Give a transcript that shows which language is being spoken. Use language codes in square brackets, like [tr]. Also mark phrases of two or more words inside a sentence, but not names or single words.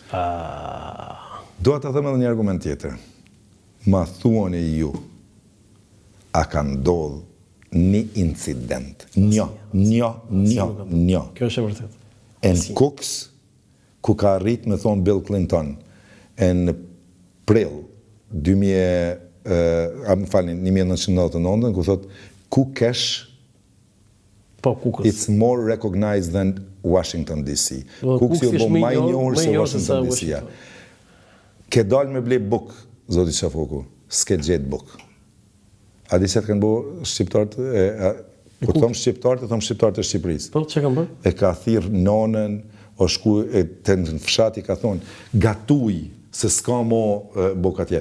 [sq] Do të thëmë edhe një argument tjetër. Ma thuan e ju, a ka ndodhë një incident. Kjo është e vërtet. Në Kuks, ku ka rrit me thonë Bill Clinton, në prill 1999, ku thot, Kukesh, [en] it's more recognized than Washington DC. [sq] Kuks jo bo maj njohër se Washington DC. Ke dal me ble buk, zoti Qafoku, s'ke gjetë buk. A di se të kanë bo shqiptarët, kur thom shqiptarët, thom shqiptarët e Shqipërisë. Po, që kanë bërë? E ka thirë nonën, o shku të në fshati ka thonë, gatuj, se s'ka mo buk atje.